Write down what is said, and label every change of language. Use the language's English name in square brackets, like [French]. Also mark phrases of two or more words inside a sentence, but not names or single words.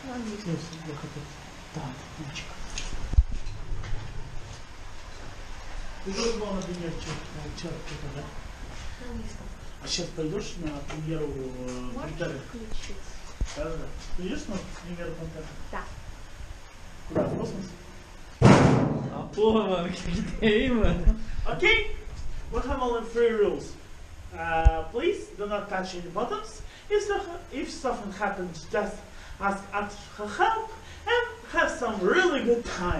[Russian] А сейчас пойдешь на премьеру Пантера? Да. Пойдешь на премьеру Пантера? Да. Куда? В космос? [Portuguese] Ah, porra, mano, que tem, mano? [English] Okay, we have only 3 rules. Please do not touch any buttons. If something happens, just ask us for help and have some really good time.